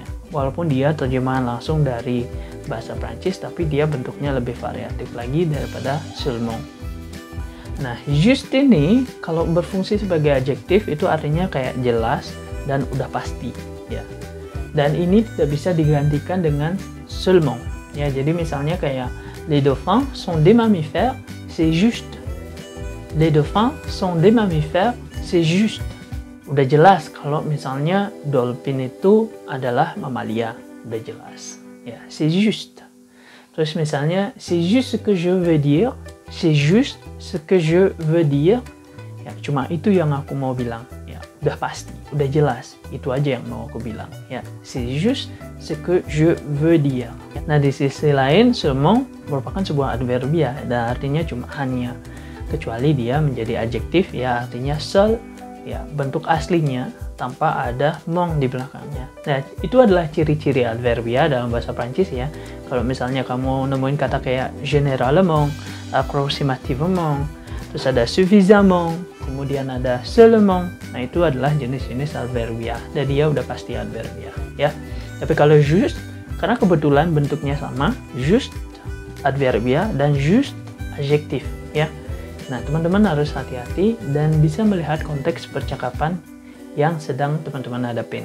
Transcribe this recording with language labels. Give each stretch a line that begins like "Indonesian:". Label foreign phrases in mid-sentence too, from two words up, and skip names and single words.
Indonesian: Walaupun dia terjemahan langsung dari bahasa Prancis, tapi dia bentuknya lebih variatif lagi daripada seulement. Nah, juste ini kalau berfungsi sebagai adjektif itu artinya kayak jelas dan udah pasti ya. Dan ini tidak bisa digantikan dengan seulement. Ya, jadi misalnya kayak
French: les dauphins sont des mammifères, c'est juste. Les dauphins sont des mammifères, c'est juste.
Indonesian: Udah jelas kalau misalnya dolphin itu adalah mamalia, udah jelas. Ya,
French: c'est juste.
Indonesian: Terus misalnya
French: c'est juste ce que je veux dire, c'est juste ce que je veux dire.
Indonesian: Ya, cuma itu yang aku mau bilang. Ya, udah pasti, udah jelas. Itu aja yang mau aku bilang. Ya,
French: c'est juste ce que je veux dire.
Indonesian: Nah, di sisi lain, seulement merupakan sebuah adverbia dan artinya cuma hanya. Kecuali dia menjadi adjektif, ya artinya seul, ya bentuk aslinya tanpa ada mong di belakangnya. Nah, itu adalah ciri-ciri adverbia dalam bahasa Prancis ya. Kalau misalnya kamu nemuin kata kayak
French: généralement, approximativement,
Indonesian: terus ada suffisamment, kemudian ada seulement, nah itu adalah jenis-jenis adverbia dan dia udah pasti adverbia ya. Tapi kalau juste, karena kebetulan bentuknya sama, juste adverbia dan juste adjektif ya. Nah, teman-teman harus hati-hati dan bisa melihat konteks percakapan yang sedang teman-teman hadapin.